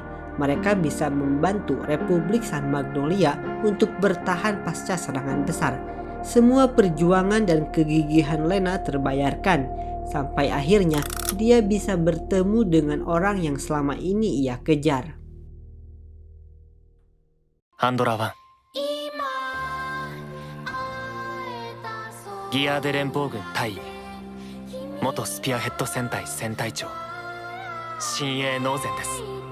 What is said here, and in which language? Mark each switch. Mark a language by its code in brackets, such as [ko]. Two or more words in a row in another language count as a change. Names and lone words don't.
[id] Mereka bisa membantu Republik San Magnolia untuk bertahan pasca serangan besar. Semua perjuangan dan kegigihan Lena terbayarkan, sampai akhirnya dia bisa bertemu dengan orang yang selama ini ia kejar. [ja] Handler 1ギアーデ連邦軍大尉元スピアヘッド戦隊戦隊長新鋭ノーゼンです。